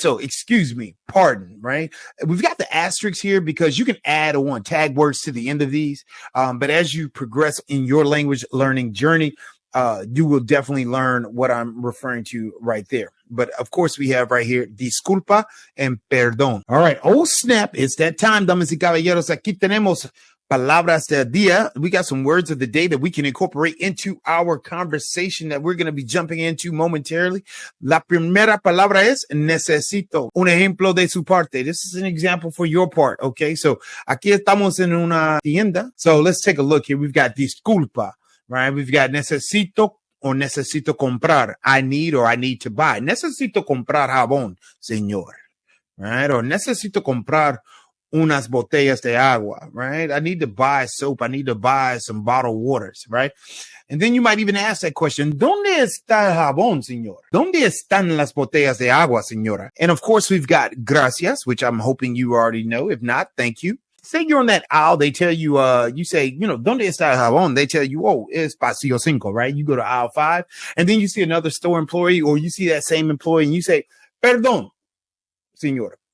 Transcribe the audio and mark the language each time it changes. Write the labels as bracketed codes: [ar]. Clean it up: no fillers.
[en] So excuse me, pardon, right? We've got the asterisks here because you can add on tag words to the end of these. But as you progress in your language learning journey, you will definitely learn what I'm referring to right there. But of course, we have right here, disculpa and perdón. All right. Oh, snap. It's that time, [es] damas y caballeros. Aquí tenemos palabras del día. [en] We got some words of the day that we can incorporate into our conversation that we're going to be jumping into momentarily. [es] La primera palabra es necesito. Un ejemplo de su parte. [en] This is an example for your part. Okay. [es] So aquí estamos en una tienda. [en] So let's take a look here. We've got disculpa, right? We've got necesito or necesito comprar. I need or I need to buy. [es] Necesito comprar jabón, señor. [en] Right? Or [es] necesito comprar unas botellas de agua, right? [en] I need to buy soap. I need to buy some bottled waters, right? And then you might even ask that question, [es] ¿Dónde está el jabón, señor? ¿Dónde están las botellas de agua, señora? [en] And of course, we've got gracias, which I'm hoping you already know. If not, thank you. Say you're on that aisle, they tell you, you say, [es] ¿Dónde está el jabón? [en] They tell you, oh, it's pasillo 5, right? You go to aisle 5, and then you see another store employee, or you see that same employee, and you say, [es] perdón, señora.